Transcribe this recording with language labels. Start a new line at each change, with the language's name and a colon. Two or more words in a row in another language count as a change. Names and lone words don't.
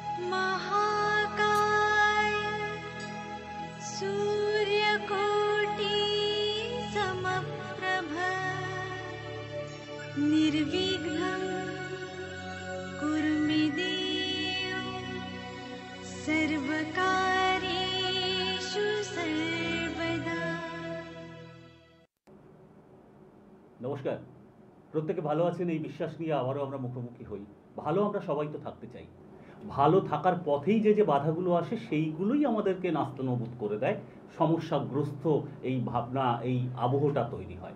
Sanskrit: महाकाय सूर्यकोटि समप्रभ निर्विघ्नं कुरु मे देव सर्वकार्येषु सर्वदा।
Bangla: নমস্কার, প্রত্যেকে ভালো আছেন এই বিশ্বাস নিয়ে আবারও আমরা মুখোমুখি হই। ভালো আমরা সবাই তো থাকতে চাই। ভালো থাকার পথেই যে বাধাগুলো আসে সেইগুলোই আমাদেরকে নাস্তানবুদ করে দেয়। সমস্যাগ্রস্ত এই ভাবনা, এই আবহটা তৈরি হয়।